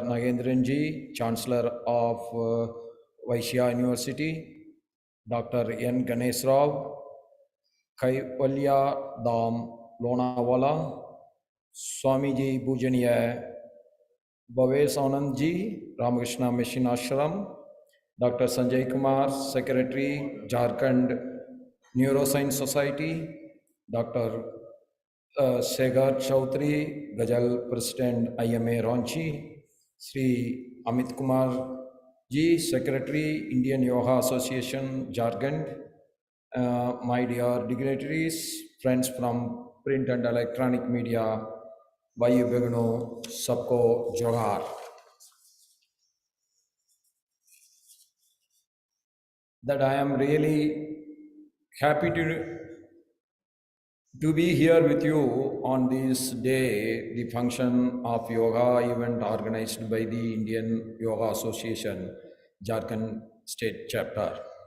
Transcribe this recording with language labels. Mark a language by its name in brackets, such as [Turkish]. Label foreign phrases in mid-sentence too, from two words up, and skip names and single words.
[English] Nagendranji, Chancellor of Vaishya University, Dr. N. Ganesh Rao, Kaivalya Dham Lonawala, Swamiji Pujaniya Bhavesh Anandji, Ramakrishna Mission Ashram, Dr. Sanjay Kumar, Secretary, Jharkhand Neuroscience Society, Dr. Segar Chaudhary, Gajal President IMA Ranchi, Sri Amit Kumar Ji, Secretary, Indian Yoga Association, Jharkhand, my dear dignitaries, friends from print and electronic media, [Hindi] Bhai Begno, Sabko Johar. [English] That I am really happy to be here with you on this day, the function of yoga event organized by the Indian Yoga Association, Jharkhand State Chapter.